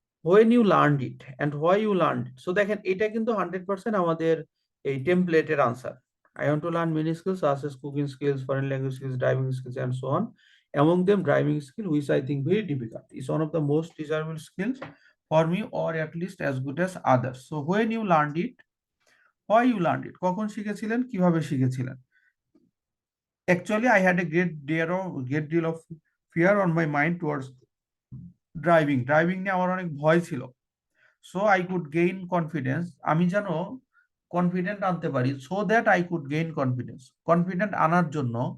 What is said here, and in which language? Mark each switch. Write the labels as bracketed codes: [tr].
[en] When you learned it and why you learned it. [bn] So দেখেন এটা কিন্তু 100% আমাদের এই টেমপ্লেটের answer. [en] I want to learn many skills such as cooking skills, foreign language skills, driving skills and so on. Among them driving skill which I think very difficult is one of the most desirable skills for me or at least as good as others. So when you learned it, why you learned it, [bn] কখন শিখেছিলেন, কিভাবে শিখেছিলেন? [en] Actually I had a great deal of fear on my mind towards driving [bn] driving নিয়ে আমার অনেক ভয় ছিল। [en] so I could gain confidence, [bn] আমি যেন কনফিডেন্ট আনতে পারি, [en] so that I could gain confidence, [bn] confident আনার জন্য